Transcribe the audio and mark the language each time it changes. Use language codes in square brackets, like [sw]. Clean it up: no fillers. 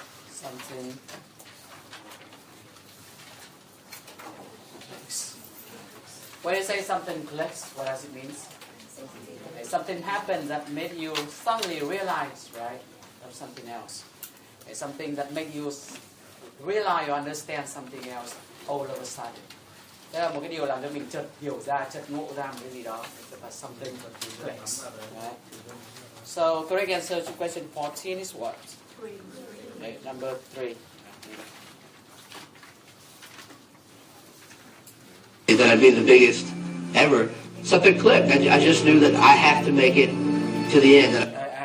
[en] Something clicks. When you say something clicks, what does it mean? Okay, something happened that made you suddenly realize, right, of something else. It's something that make you realize or understand something else all of a sudden. [vi] Đó là một cái điều làm cho mình chợt hiểu ra, chợt ngộ ra một cái gì đó. [en] It's something clicks. Right? So correct answer to question 14 is what? Okay, number 3. That I'd be the biggest ever. Something clicked. I just knew that I have to make it to the end.